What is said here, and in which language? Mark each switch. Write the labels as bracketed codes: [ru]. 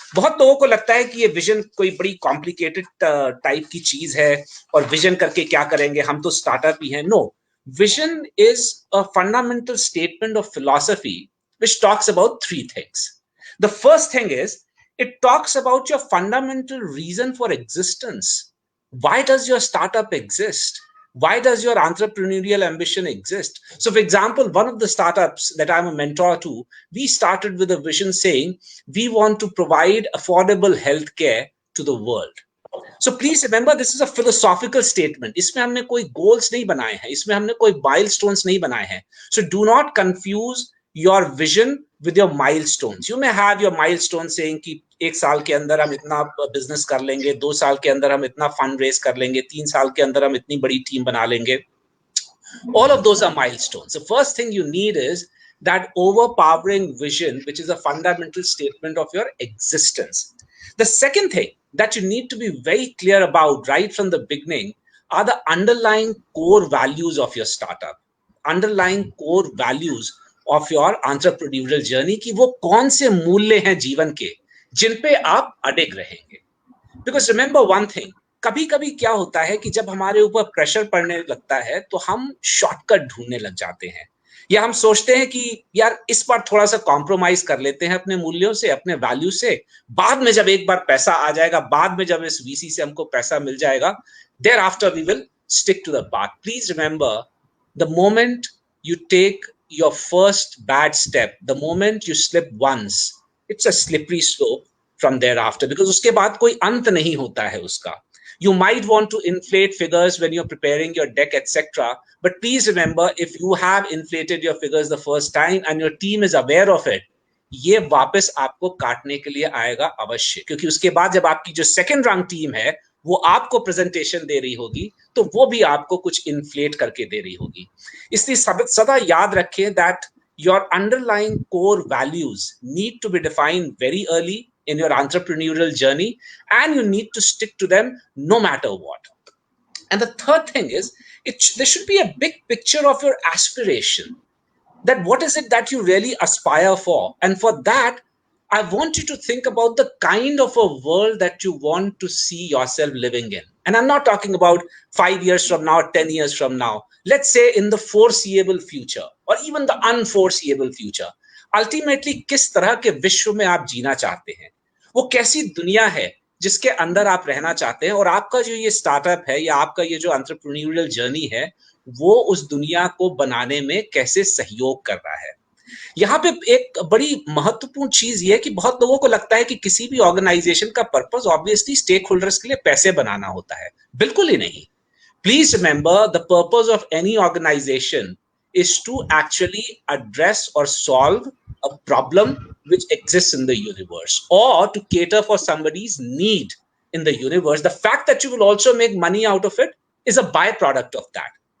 [hi] बहुत लोगों को लगता है कि ये विजन कोई बड़ी कॉम्प्लिकेटेड टाइप की चीज है और विजन करके क्या करेंगे, हम तो स्टार्टअप ही हैं. [en] No, vision is a fundamental statement of philosophy which talks about three things. The first thing is, it talks about your fundamental reason for existence. Why does your startup exist? Why does your entrepreneurial ambition exist? So, for example, one of the startups that I'm a mentor to, we started with a vision saying we want to provide affordable healthcare to the world. So please remember, this is a philosophical statement. [hi] इसमें हमने कोई goals नहीं बनाए हैं, इसमें हमने कोई milestones नहीं बनाए हैं. [en] So do not confuse your vision with your milestones. You may have your milestones saying [hi] कि एक साल के अंदर हम इतना business कर लेंगे, 2 साल के अंदर हम इतना fund raise कर लेंगे, 3 साल के अंदर हम इतनी बड़ी team बना लेंगे. [en] All of those are milestones. The first thing you need is that overpowering vision, which is a fundamental statement of your existence. The second thing that you need to be very clear about right from the beginning are the underlying core values of your startup, underlying core values of your entrepreneurial journey, [hi] कि वो कौन से मूल्य हैं जीवन के जिन पे आप अडिग रहेंगे. [en] Because remember one thing, [hi] कभी कभी क्या होता है कि जब हमारे ऊपर प्रेशर पड़ने लगता है तो हम शॉर्टकट ढूंढने लग जाते हैं, या हम सोचते हैं कि यार इस बार थोड़ा सा कॉम्प्रोमाइज कर लेते हैं अपने मूल्यों से, अपने वैल्यू से, बाद में जब एक बार पैसा आ जाएगा, बाद में जब इस वीसी से हमको पैसा मिल जाएगा, [en] There after we will stick to the path. Please remember, the moment you take your first bad step, the moment you slip once, it's a slippery slope from there after, because [hi] उसके बाद कोई अंत नहीं होता है उसका. [en] You might want to inflate figures when you're preparing your deck, etc. But please remember, if you have inflated your figures the first time and your team is aware of it, [hi] ये वापस आपको काटने के लिए आएगा अवश्य, क्योंकि उसके बाद जब आपकी जो सेकंड रैंक टीम है वो आपको प्रेजेंटेशन दे रही होगी तो वो भी आपको कुछ इन्फ्लेट करके दे रही होगी. इसलिए सदा याद रखें [en] that your underlying core values need to be defined very early in your entrepreneurial journey, and you need to stick to them no matter what. And the third thing is, there should be a big picture of your aspiration, that what is it that you really aspire for. And for that, I want you to think about the kind of a world that you want to see yourself living in. And I'm not talking about 5 years from now, 10 years from now. Let's say in the foreseeable future, or even the unforeseeable future. [hi] Ultimately, किस तरह के विश्व में आप जीना चाहते हैं, वो कैसी दुनिया है जिसके अंदर आप रहना चाहते हैं, और आपका जो ये स्टार्टअप है या आपका ये जो एंटरप्रेन्योरियल जर्नी है वो उस दुनिया को बनाने में कैसे सहयोग कर रहा है. यहाँ पे एक बड़ी महत्वपूर्ण चीज ये है कि बहुत लोगों को लगता है कि किसी भी ऑर्गेनाइजेशन का पर्पस ऑब्वियसली स्टेक होल्डर्स के लिए पैसे बनाना होता है. बिल्कुल ही नहीं. [en] Please remember, the purpose of any organisation is to actually address or solve a problem which exists in the universe, or to cater for somebody's need in the universe. The fact that you will also make money out of it is a byproduct of that.